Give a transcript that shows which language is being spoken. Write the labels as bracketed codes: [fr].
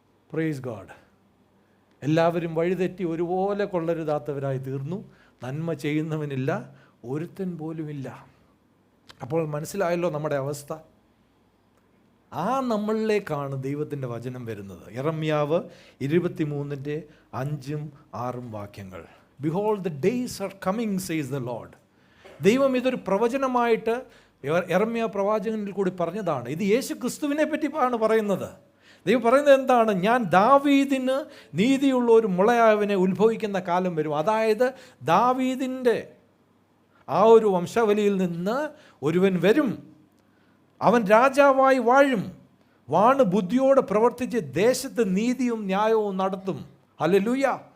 [en] Praise God. [ml] എല്ലാവരും വഴിതെറ്റി ഒരുപോലെ കൊള്ളരുതാത്തവരായി തീർന്നു. നന്മ ചെയ്യുന്നവനില്ല, ഒരുത്തൻ പോലുമില്ല. അപ്പോൾ മനസ്സിലായല്ലോ നമ്മുടെ അവസ്ഥ. ആ നമ്മളിലേക്കാണ് ദൈവത്തിൻ്റെ വചനം വരുന്നത്. യെരമ്യാവ് 23:5-6 വാക്യങ്ങൾ. [en] Behold, the days are coming, says the Lord. [ml] ദൈവം ഇതൊരു പ്രവചനമായിട്ട് യെരമ്യാ പ്രവാചകനിൽ കൂടി പറഞ്ഞതാണ്. ഇത് യേശു ക്രിസ്തുവിനെ പറ്റിയാണ് പറയുന്നത്. ദൈവം പറയുന്നത് എന്താണ്? ഞാൻ ദാവീദിന് നീതിയുള്ള ഒരു മുളയാവിനെ ഉത്ഭവിക്കുന്ന കാലം വരും. അതായത് ദാവീദിൻ്റെ ആ ഒരു വംശാവലിയിൽ നിന്ന് ഒരുവൻ വരും, അവൻ രാജാവായി വാഴും, വാണ് ബുദ്ധിയോടെ പ്രവർത്തിച്ച് ദേശത്ത് നീതിയും ന്യായവും നടത്തും. ഹല്ലേലൂയ.